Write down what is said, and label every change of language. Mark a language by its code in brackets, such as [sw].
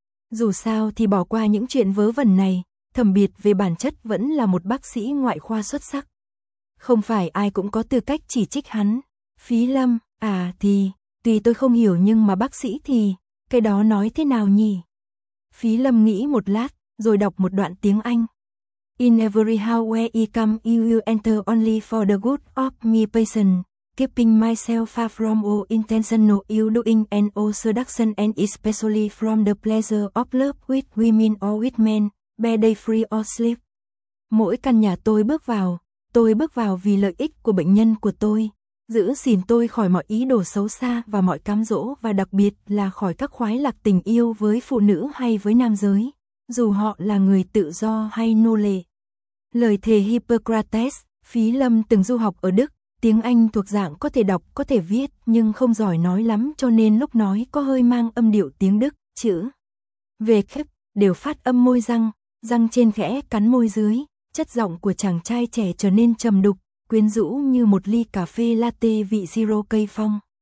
[vi] Dù sao thì bỏ qua những chuyện vớ vẩn này, Thẩm Biệt về bản chất vẫn là một bác sĩ ngoại khoa xuất sắc. Không phải ai cũng có tư cách chỉ trích hắn. Phí Lâm, à thì, tuy tôi không hiểu nhưng mà bác sĩ thì, cái đó nói thế nào nhỉ? Phí Lâm nghĩ một lát, rồi đọc một đoạn tiếng Anh. [en] In every house where I come, you will enter only for the good of me patient, keeping myself far from all intentional ill doing and all seduction and especially from the pleasure of love with women or with men, bed day free or sleep. [vi] Mỗi căn nhà tôi bước vào vì lợi ích của bệnh nhân của tôi, giữ gìn tôi khỏi mọi ý đồ xấu xa và mọi cám dỗ và đặc biệt là khỏi các khoái lạc tình yêu với phụ nữ hay với nam giới. Dù họ là người tự do hay nô lệ. Lời thề Hippocrates, Phí Lâm từng du học ở Đức, tiếng Anh thuộc dạng có thể đọc, có thể viết, nhưng không giỏi nói lắm cho nên lúc nói có hơi mang âm điệu tiếng Đức, chữ về khép, đều phát âm môi răng, răng trên khẽ cắn môi dưới, chất giọng của chàng trai trẻ trở nên trầm đục, quyến rũ như một ly cà phê latte vị siro cây phong.